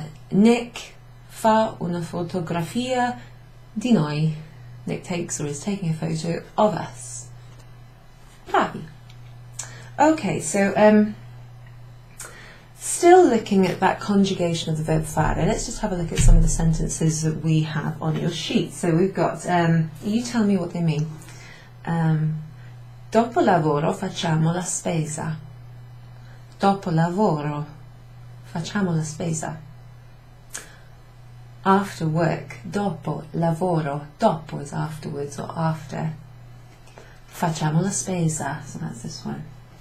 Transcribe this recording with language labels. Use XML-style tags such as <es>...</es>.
<it>Nick fa una fotografia di noi.</it> <en>Nick takes or is taking a photo of us. Bravi. Okay, so still looking at that conjugation of the verb fare, let's just have a look at some of the sentences that we have on your sheet. So we've got, you tell me what they mean.</en> <it>Dopo lavoro facciamo la spesa. Dopo lavoro facciamo la spesa.</it> <en>After work,</en> <it>dopo lavoro,</it> <en>dopo is afterwards or after.</en> <it>Facciamo la spesa,</it> <en>so that's this one.</en>